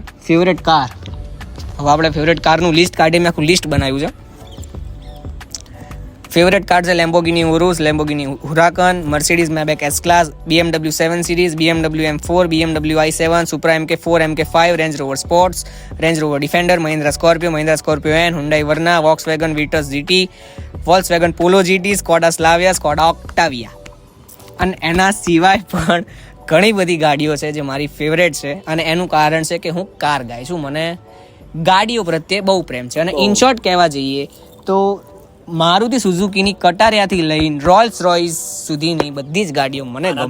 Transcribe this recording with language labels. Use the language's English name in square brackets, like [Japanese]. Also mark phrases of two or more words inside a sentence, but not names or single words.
[English] favourite car, [Gujarati] હવે આપણે ફેવરેટ કારનું લિસ્ટ કાઢી મેં આખું લિસ્ટ બનાવ્યું છે. [English] favourite car [Gujarati] છે લેમ્બોર્ગિની ઉરુસ, લેમ્બોર્ગિની હુરાકન, મર્સિડીઝ મેબેક એસ ક્લાસ, BMW 7 સિરીઝ, BMW M4, BMW i7, Supra MK4, MK5, રેન્જ રોવર સ્પોર્ટ્સ, રેન્જ રોવર ડિફેન્ડર, મહિન્દ્રા સ્કોર્પિયો N, Hyundai Verna, Volkswagen Virtus GT, Volkswagen Polo GT, સ્કોડા સ્લાવિયા, સ્કોડા ઓક્ટાવિયા. અને એના સિવાય પણ ઘણી બધી ગાડીઓ છે જે મારી ફેવરેટ છે. અને એનું કારણ છે કે હું [English] car guy [Gujarati] છું. મને ગાડીઓ પ્રત્યે બહુ પ્રેમ છે. અને [English] in short [Gujarati] કહેવા જઈએ તો મારુતિ સુઝુકીની કટારિયાથી લઈને રોલ્સ રોયસ સુધીની બધી જ ગાડીઓ મને ગમે